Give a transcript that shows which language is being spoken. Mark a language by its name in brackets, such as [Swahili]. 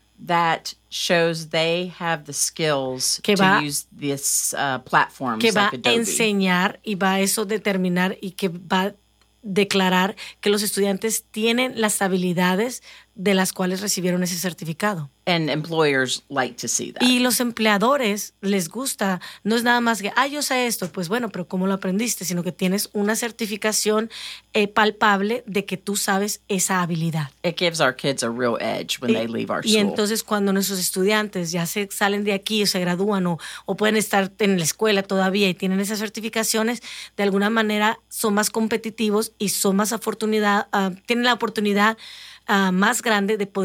[English] That shows they have the skills to use this platform. [Spanish] Que va [English] like [Spanish] a enseñar y va a eso determinar y que va a declarar que los estudiantes tienen las habilidades de las cuales recibieron ese certificado. [English] And employers like to see that. [Spanish] Y los empleadores les gusta. No es nada más que, yo sé esto. Pues bueno, pero ¿cómo lo aprendiste? Sino que tienes una certificación palpable de que tú sabes esa habilidad. [English] It gives our kids a real edge when they leave our school. [Spanish] Y entonces cuando nuestros estudiantes ya se salen de aquí o se gradúan o pueden estar en la escuela todavía y tienen esas certificaciones, de alguna manera son más competitivos y son más tienen la oportunidad más grande de poder